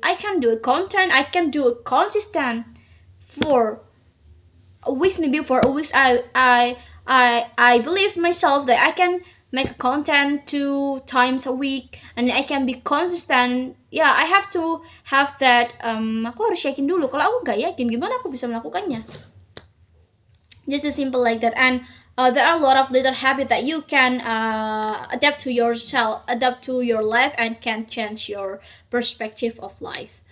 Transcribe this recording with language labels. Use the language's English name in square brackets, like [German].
[English] I can do a content, I can do it consistent for a week. Maybe for a week I believe myself that I can make a content 2 times a week and I can be consistent. I have to have that. [Indonesian] Aku harus yakin dulu. Kalau aku nggak yakin, gimana aku bisa melakukannya? [English] Just as simple like that. And there are a lot of little habits that you can adapt to yourself, adapt to your life, and can change your perspective of life.